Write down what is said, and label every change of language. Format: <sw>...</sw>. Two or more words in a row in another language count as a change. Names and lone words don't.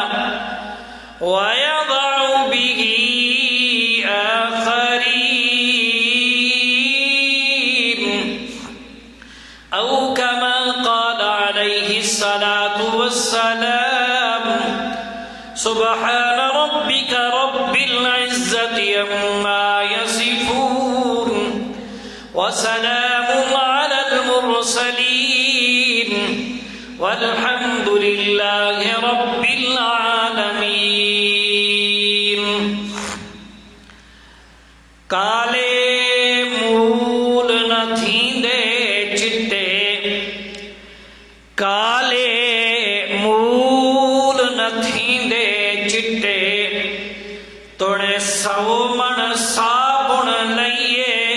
<ar>ويضع به آخرين أو كما قال عليه الصلاة والسلام سبحان ربك رب العزة عما يصفون وسلام على المرسلين والحمد لله رب العالمين</ar> <pa>کالے مول نہ تھیندے چٹے کالے مول نہ تھیندے چٹے توڑے سو من صابن لئیے</pa>